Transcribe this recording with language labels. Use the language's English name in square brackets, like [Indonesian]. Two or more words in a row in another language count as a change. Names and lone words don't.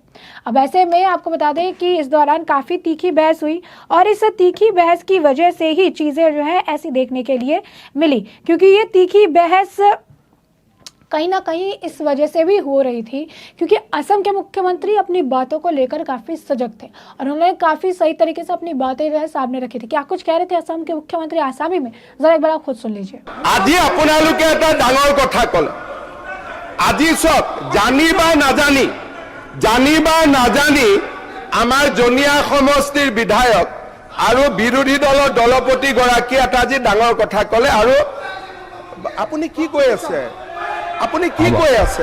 [Hindi] अब ऐसे में आपको बता दें कि इस दौरान काफी तीखी बहस हुई और इस तीखी बहस की वजह से ही चीजें जो है ऐसी देखने के लिए मिली, क्योंकि ये तीखी बहस कहीं ना कहीं इस वजह से भी हो रही थी क्योंकि असम के मुख्यमंत्री अपनी बातों को लेकर काफी सजग थे और उन्होंने काफी सही तरीके से अपनी बातें जो है सामने रखी थी। क्या कुछ कह रहे थे असम के मुख्यमंत्री आसामी में, जरा एक बार आप खुद सुन लीजिए। [Assamese] আজি আপোনালোকে এটা ডাঙৰ কথা কলে, আজি সব জানি বা নাজানি আমাৰ জনিয়া সমষ্টিৰ বিধায়ক আৰু বিৰোধী দলৰ দলপতি গৰাকী এটা আজি ডাঙৰ কথা কলে। আৰু আপুনি কি কৈ আছে, আপুনি কি কৈ আছে?